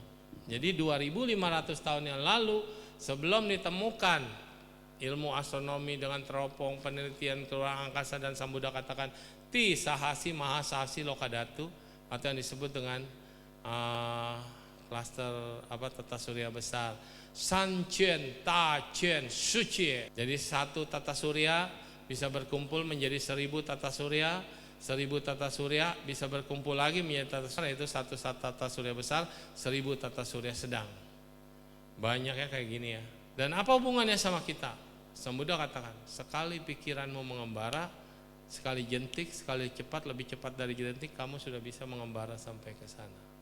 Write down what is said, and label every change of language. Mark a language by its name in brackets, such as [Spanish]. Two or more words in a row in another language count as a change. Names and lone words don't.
[Indonesian] Jadi 2500 tahun yang lalu sebelum ditemukan ilmu astronomi dengan teropong, penelitian keluar angkasa, dan Sang Buddha katakan [Pali] Ti Sahasi Mahasasi Lokadatu, [Indonesian] atau yang disebut dengan klaster tata surya besar, San Chen, Ta Chen, Su Chen. Jadi satu tata surya bisa berkumpul menjadi 1000 tata surya, 1000 tata surya bisa berkumpul lagi menjadi tata surya, yaitu satu tata surya besar, 1000 tata surya sedang. Banyak ya kayak gini ya. Dan apa hubungannya sama kita? Sang Buddha katakan, sekali pikiranmu mengembara, sekali jentik, sekali cepat, lebih cepat dari jentik, kamu sudah bisa mengembara sampai ke sana.